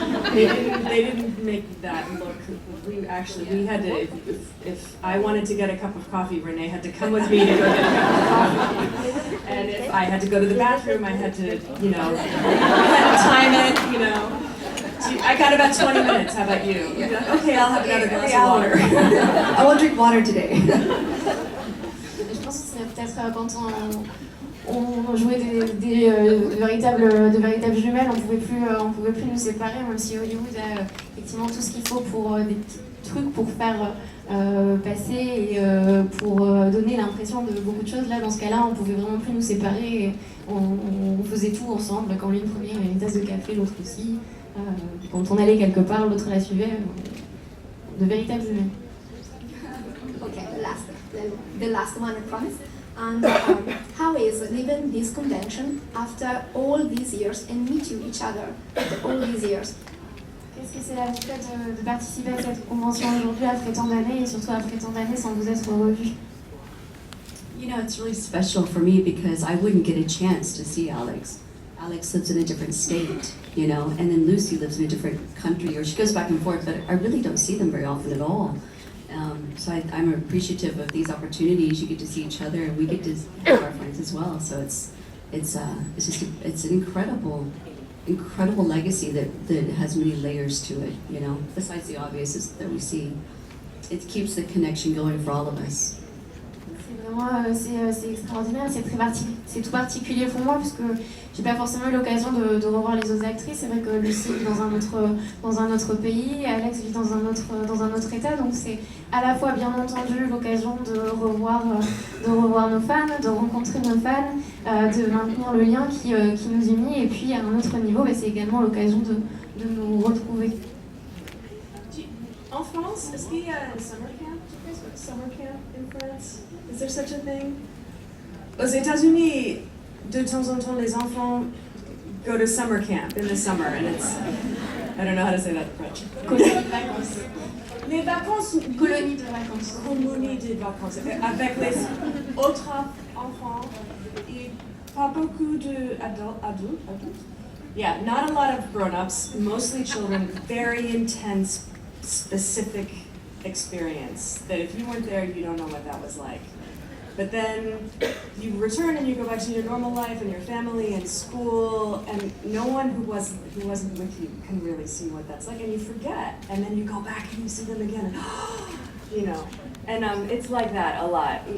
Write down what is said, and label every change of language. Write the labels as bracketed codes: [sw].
[en] They didn't make that look. We had to, if I wanted to get a cup of coffee, Renee had to come with me to go get a cup of coffee. And if I had to go to the bathroom, I had to, time it, I got about 20 minutes, how about you? Okay, I'll have another glass of water. I won't drink water today. [fr] Je pense que c'est peut-être quand on jouait de véritables jumelles, on pouvait plus nous séparer, même si Hollywood a effectivement tout ce qu'il faut pour des petits trucs pour faire passer et pour donner l'impression de beaucoup de choses. Là, dans ce cas-là, on pouvait vraiment plus nous séparer. Et on faisait tout ensemble. Quand l'une prenait une tasse de café, l'autre aussi. Quand on allait quelque part, l'autre la suivait. De véritables jumelles. [en] Okay, the last one, I promise. And how is living this convention after all these years and meet you each other after all these years? [fr] Qu'est-ce que c'est la fait de participer à cette convention aujourd'hui après tant d'années et surtout après tant d'années sans vous être revus? [en] It's really special for me because I wouldn't get a chance to see Alex. Alex lives in a different state, and then Lucy lives in a different country, or she goes back and forth, but I really don't see them very often at all. So I'm appreciative of these opportunities. You get to see each other, and we get to see our friends as well. So it's an incredible legacy that has many layers to it. Besides the obvious is that we see, it keeps the connection going for all of us. [fr] C'est extraordinaire, c'est tout particulier pour moi parce que j'ai pas forcément eu l'occasion de revoir les autres actrices. C'est vrai que Lucie vit dans un autre pays, Alex vit dans un autre état, donc c'est à la fois bien entendu l'occasion de revoir nos fans, de rencontrer nos fans, de maintenir le lien qui nous unit, et puis à un autre niveau, c'est également l'occasion de nous retrouver. En France, est-ce qu'il y a un summer camp? [en] Summer camp in France? Is there such a thing? [fr] Aux États-Unis, de temps en temps, les enfants [en] go to summer camp in the summer, and it's, I don't know how to say that in French. [fr] Colonie de vacances. Les vacances, Colonie de vacances. Colonie de vacances, avec les autres enfants, et pas beaucoup adultes. [en] Yeah, not a lot of grown-ups, mostly children, very intense, specific experience that if you weren't there, you don't know what that was like. But then you return and you go back to your normal life and your family and school, and no one who wasn't with you can really see what that's like, and you forget, and then you go back and you see them again, and and it's like that a lot.